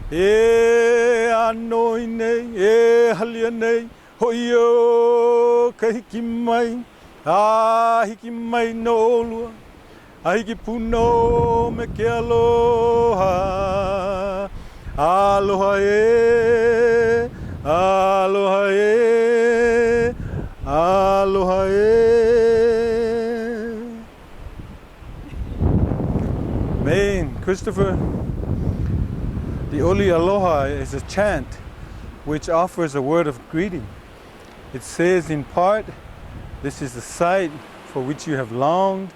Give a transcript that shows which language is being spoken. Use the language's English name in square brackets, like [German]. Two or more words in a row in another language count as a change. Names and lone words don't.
[Hawaiian] anoi nei, halia nei, hoio kahiki mai, hiki mai no lua, hiki puno me ke aloha, aloha aloha aloha [English] May and Christopher, the Oli Aloha is a chant which offers a word of greeting. It says in part, this is the sight for which you have longed.